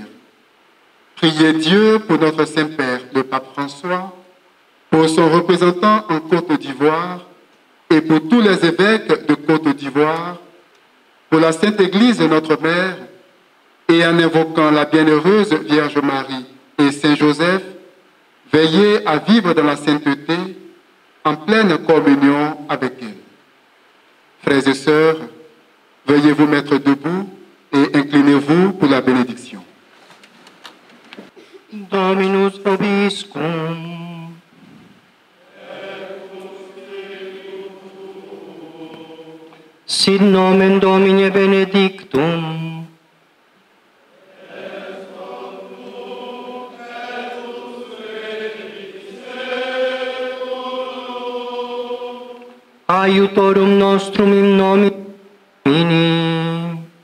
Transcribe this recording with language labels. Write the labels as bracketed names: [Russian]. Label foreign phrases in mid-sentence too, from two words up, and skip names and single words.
[French] Priez Dieu pour notre Saint-Père, le Pape François, pour son représentant en Côte d'Ivoire et pour tous les évêques de Côte d'Ivoire, pour la Sainte Église notre Mère, et en invoquant la bienheureuse Vierge Marie et Saint Joseph, veillez à vivre dans la sainteté en pleine communion avec elle. Frères et sœurs, veuillez vous mettre debout et inclinez-vous pour la bénédiction. [Latin] Dominus vobiscum. Sit nomen Domini benedictum. Aiutorum nostrum in nomine Domini.